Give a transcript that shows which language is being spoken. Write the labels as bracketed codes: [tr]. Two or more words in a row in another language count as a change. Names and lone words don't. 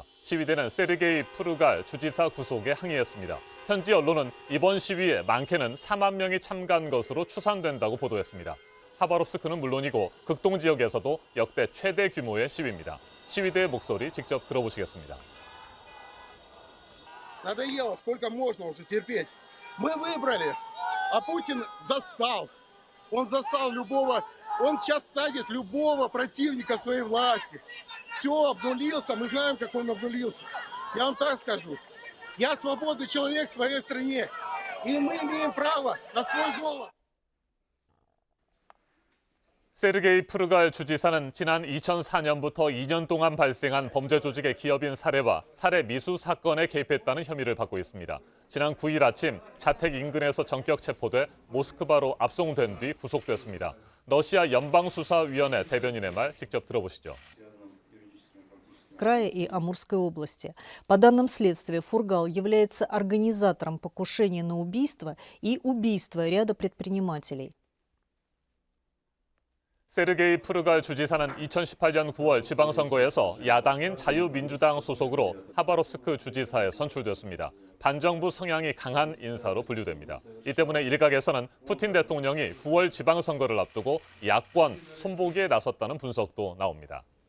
[ko] 시위대는 세르게이 프루갈 주지사 구속에 항의했습니다. 현지 언론은 이번 시위에 많게는 4만 명이 참가한 것으로 추산된다고 보도했습니다. 하바롭스크는 물론이고 극동 지역에서도 역대 최대 규모의 시위입니다. 시위대의 목소리 직접 들어보시겠습니다. [ru] Надоело, сколько можно уже терпеть. Мы выбрали, а Путин зассал. Он зассал любого, он сейчас садит любого противника своей власти. Все, обнулился, мы знаем, как он обнулился. Я вам так скажу. Я свободный человек в своей стране, и мы имеем право на свой голос. [ko] 세르게이 프루갈 주지사는 지난 2004년부터 2년 동안 발생한 범죄 조직의 기업인 살해와 살해 미수 사건에 개입했다는 혐의를 받고 있습니다. 지난 9일 아침 자택 인근에서 전격 체포돼 모스크바로 압송된 뒤 구속됐습니다. 러시아 연방수사위원회 대변인의 말 직접 들어보시죠. [ru] Края и Амурской области. По данным следствия, Фургал является организатором покушения на убийство и убийства ряда предпринимателей. [ko] 세르게이 프루갈 주지사는 2018년 9월 지방선거에서 야당인 자유민주당 소속으로 하바롭스크 주지사에 선출됐습니다. 반정부 성향이 강한 인사로 분류됩니다. 이 때문에 일각에서는 푸틴 대통령이 9월 지방선거를 앞두고 야권 손보기에 나섰다는 분석도 나옵니다.